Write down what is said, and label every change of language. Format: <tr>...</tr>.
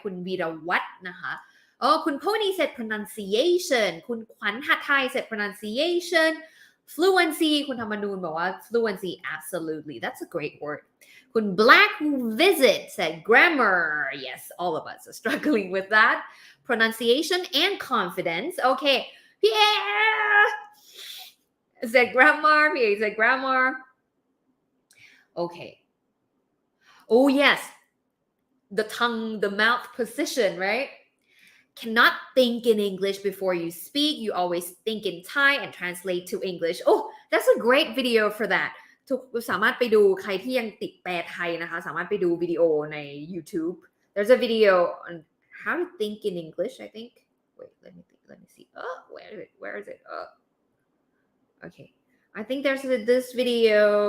<en>คุณวีรวัฒน์นะคะ Oh, คุณ Pony said pronunciation คุณขวัญหัทไทย said pronunciation. Fluency</en> <th>คุณธรรมนูญบอกว่า</th> <en>fluency, absolutely, that's a great word. Kun Black Visit said grammar. Yes, all of us are struggling with that. Pronunciation and confidence. Okay, Pierre said grammar. Pierre said grammar. Okay. Oh, yes. The tongue, the mouth position, right? Cannot think in English before you speak. You always think in Thai and translate to English. Oh, that's a great video for that.</en> <th>สามารถไปดูใครที่ยังติดแปลไทยนะคะสามารถไปดูวิดีโอใน YouTube.</th> <en>There's a video on how to think in English, I think. Wait, let me see. Oh, where is it? Oh. Okay. I think there's this video.</en>